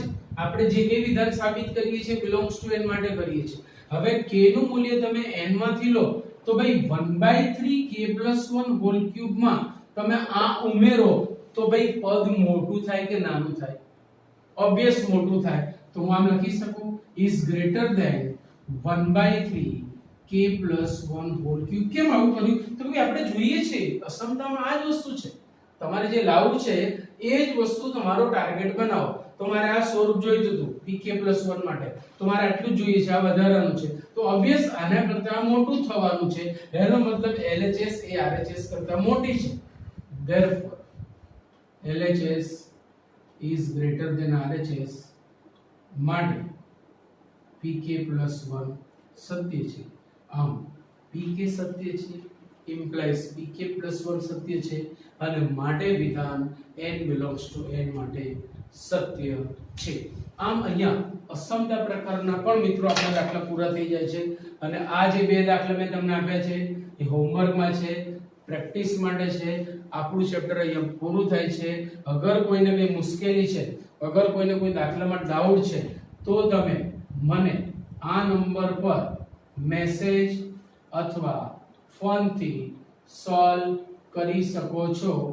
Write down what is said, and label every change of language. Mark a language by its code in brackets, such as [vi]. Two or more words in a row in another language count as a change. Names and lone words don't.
[gu] આપણે જે કે વિધાન સાબિત કરીએ છીએ [en] belongs to n [gu] માટે કરીએ છીએ. હવે k નું મૂલ્ય તમે n માંથી લો તો ભાઈ 1/3 k + 1 [en] whole cube [gu] માં તમે આ ઉમેરો તો ભાઈ પદ મોટું થાય કે નાનું થાય? ઓબ્વિયસ મોટું થાય. તો હું આમ લખી શકું [en] is greater than 1/3 k + 1 whole cube. [gu] કેમ આવું કર્યું? તો કે આપણે જોઈએ છે અસમતામાં આ જ વસ્તુ છે. તમારે જે લાવવું છે એ જ વસ્તુ તમારો ટાર્ગેટ બનાવો. તો મારે આ સ્વરૂપ જોઈતું હતું pk + 1 માટે, તો મારે આટલું જ જોઈએ છે, આ વધારાનું છે. તો ઓબ્વિયસ આના કરતા મોટું થવાનું છે. એનો મતલબ LHS એ RHS કરતા મોટી છે. [en] therefore LHS is greater than RHS માટે pk + 1 [gu] સત્ય છે. આમ pk સત્ય છે implies pk + 1 સત્ય છે અને માટે વિધાન [en] n belongs to n [gu] માટે સત્ય છે. આમ અહીંયા અસમતા પ્રકારના પણ મિત્રો આપણા દાખલા પૂરા થઈ જાય છે. અને આ જે બે દાખલા મેં તમને આપ્યા છે એ હોમવર્કમાં છે, પ્રેક્ટિસ માટે છે. આપણું ચેપ્ટર અહીંયા પૂરું થાય છે. અગર કોઈને કોઈ મુશ્કેલી છે, અગર કોઈને કોઈ દાખલામાં ડાઉટ છે તો તમે મને આ નંબર પર મેસેજ અથવા ફોનથી સોલ્વ કરી શકો છો.